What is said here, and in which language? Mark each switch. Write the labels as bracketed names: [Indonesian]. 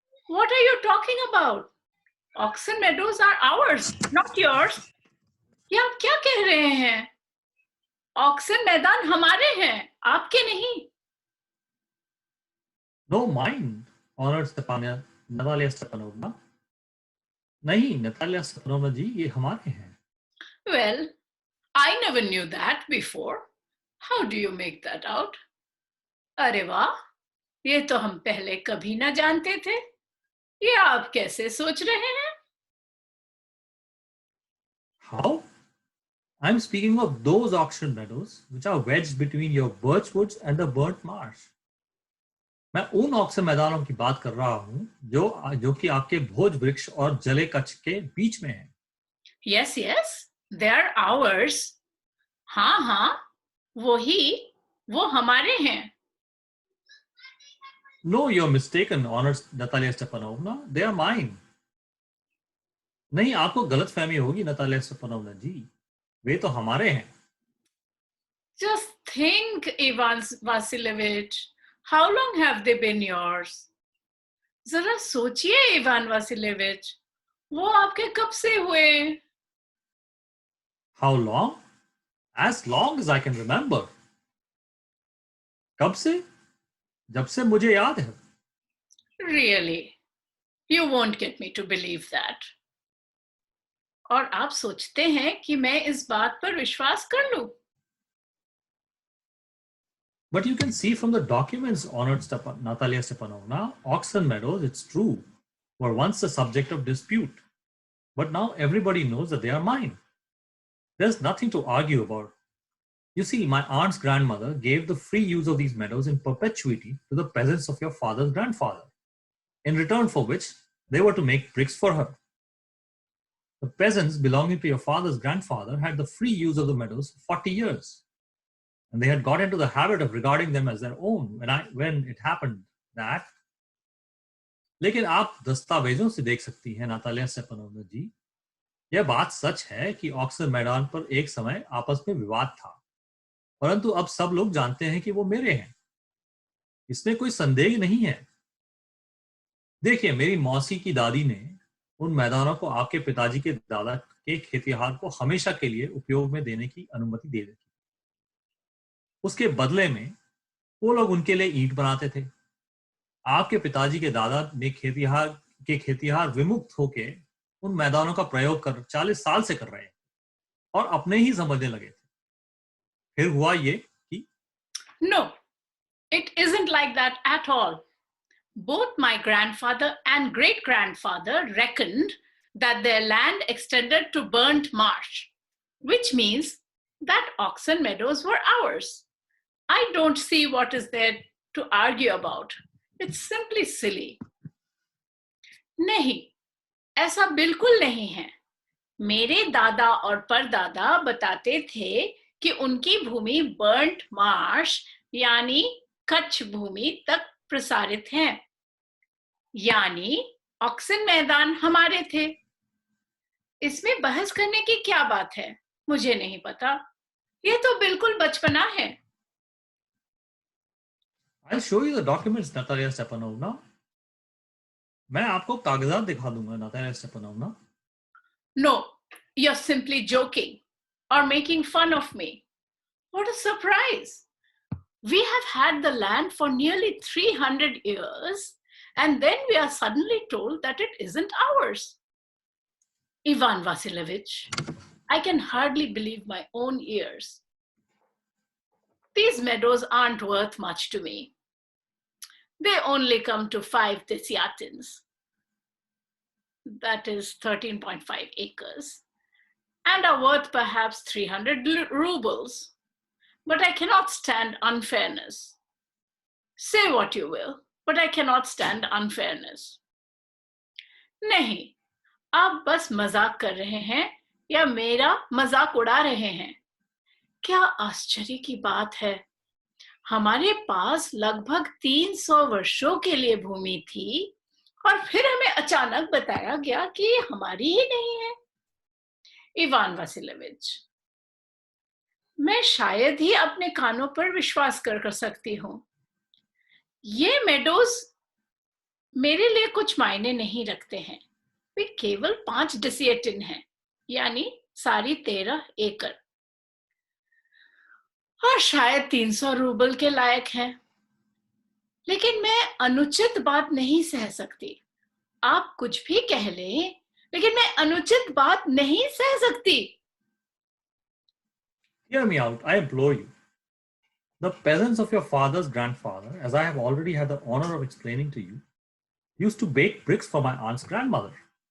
[English] What are you talking about? Oxen meadows are ours, not yours. [Hindi] ये आप क्या कह रहे हैं? ऑक्सन मैदान हमारे हैं, आपके नहीं। [English] No, mine, Honored Natalia Stepanovna. [Hindi] नहीं, नतालिया स्टेपानोवा जी, ये हमारे हैं। [English] Well, I never knew that before. How do you make that out? [Hindi] अरे वाह, ये तो हम पहले कभी ना जानते थे। ये आप कैसे सोच रहे हैं? [English] How? I'm speaking of those auction meadows which are wedged between your birch woods and the burnt marsh. [Hindi] मैं उन ऑक्सन मैदानों की बात कर रहा हूं जो कि आपके भोज वृक्ष और जले कच्छ के बीच में है। [English] Yes, yes, they are ours. [Hindi] हाँ हाँ, वो हमारे हैं। [English] No, you're mistaken, Honored Natalia Stepanovna. They are mine. [Hindi] नहीं, आपको गलत फहमी होगी नतालिया स्टेपानोवा जी, वे तो हमारे हैं। [English] Just think, Ivan Vasilievich, how long have they been yours? [Hindi] जरा सोचिए इवान वासिलेविच, वो आपके कब से हुए? [English] How long? As long as I can remember. [Hindi] कब से? जब से मुझे याद है। [English] Really, you won't get me to believe that. [Hindi] और आप सोचते हैं कि मैं इस बात पर विश्वास कर लूं? [English] But you can see from the documents, Honored Natalia Stepanovna, Oxen Meadows, it's true, were once the subject of dispute. But now everybody knows that they are mine. There's nothing to argue about. You see, my aunt's grandmother gave the free use of these meadows in perpetuity to the peasants of your father's grandfather, in return for which they were to make bricks for her. The peasants belonging to your father's grandfather had the free use of the meadows for 40 years. And they had got into the habit of regarding them as their own when it happened that. [Hindi] लेकिन आप दस्तावेजों से देख सकती हैं Natalia Stepanova जी, यह बात सच है कि ऑक्सन मैदान पर एक समय आपस में विवाद था, परंतु अब सब लोग जानते हैं कि वो मेरे हैं। इसमें कोई संदेह नहीं है। देखिए, मेरी मौसी की दादी ने उन मैदानों को आपके पिताजी के दादा के खेतिहार को हमेशा के लिए उपयोग में देने की अनुमति दे देती। उसके बदले में वो लोग उनके लिए ईंट बनाते थे। आपके पिताजी के दादा ने खेतिहार विमुक्त होके उन मैदानों का प्रयोग कर 40 साल से कर रहे हैं और अपने ही समझने लगे थे। फिर हुआ ये कि [English] No, it isn't like that at all. Both my grandfather and great-grandfather reckoned that their land extended to burnt marsh, which means that oxen meadows were ours. I don't see what is there to argue about. It's simply silly. [Hindi] नहीं, ऐसा बिल्कुल नहीं है। मेरे दादा और परदादा बताते थे कि उनकी भूमि बर्न्ट मार्श यानी कच्छ भूमि तक प्रसारित है, यानी ऑक्सन मैदान हमारे थे। इसमें बहस करने की क्या बात है? मुझे नहीं पता। ये तो बिल्कुल बचपना है। [English] I'll show you the documents, Natalia Stepanovna. [Hindi] मैं आपको कागजात दिखा दूंगा, Natalia Stepanovna. [English] No, you're simply joking or making fun of me. What a surprise! We have had the land for nearly 300 years, and then we are suddenly told that it isn't ours. Ivan Vasilievich, I can hardly believe my own ears. These meadows aren't worth much to me. They only come to 5 desyatins. That is 13.5 acres, and are worth perhaps 300 rubles. But I cannot stand unfairness. Say what you will, but I cannot stand unfairness. [Hindi] नहीं, आप बस मजाक कर रहे हैं या मेरा मजाक उड़ा रहे हैं। क्या आश्चर्य की बात है। हमारे पास लगभग 300 वर्षों के लिए भूमि थी और फिर हमें अचानक बताया गया कि ये हमारी ही नहीं है। इवान वासिलेविच, मैं शायद ही अपने कानों पर विश्वास कर सकती हूँ। ये मेडोज मेरे लिए कुछ मायने नहीं रखते हैं। वे केवल 5 डेसिएटिन हैं, यानी सारी 13 एकड़, और शायद 300 रूबल के लायक हैं। लेकिन मैं अनुचित बात नहीं सह सकती। आप कुछ भी कह लें, लेकिन मैं अनुचित बात नहीं सह सकती। [English] Hear me out, I implore you. The peasants of your father's grandfather, as I have already had the honor of explaining to you, used to bake bricks for my aunt's grandmother.